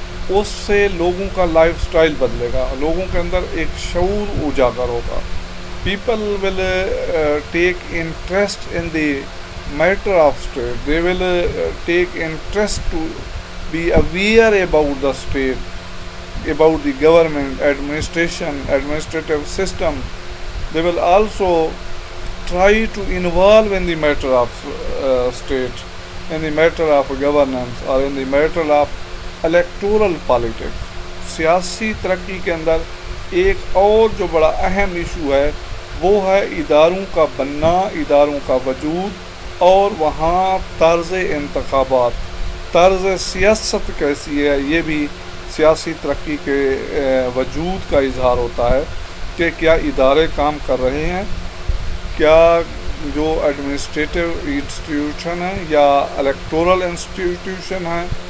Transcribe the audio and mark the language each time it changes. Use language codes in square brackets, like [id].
[ur] اس سے لوگوں کا لائف سٹائل بدلے گا، لوگوں کے اندر ایک شعور اجاگر ہوگا۔ [en] People will take interest in the matter of state, they will take interest to be aware about the state, about the government, administrative system. They will also try to involve in the matter of state, in the matter of governance, or in the matter of electoral politics. [ur] سیاسی ترقی کے اندر ایک اور جو بڑا اہم issue ہے وہ ہے اداروں کا بننا، اداروں کا وجود، اور وہاں طرز انتخابات، طرز سیاست کیسی ہے، یہ بھی سیاسی ترقی کے وجود کا اظہار ہوتا ہے کہ کیا ادارے کام کر رہے ہیں، کیا جو ایڈمنسٹریٹو انسٹیٹیوشن ہیں یا الیکٹورل انسٹیٹیوشن ہیں،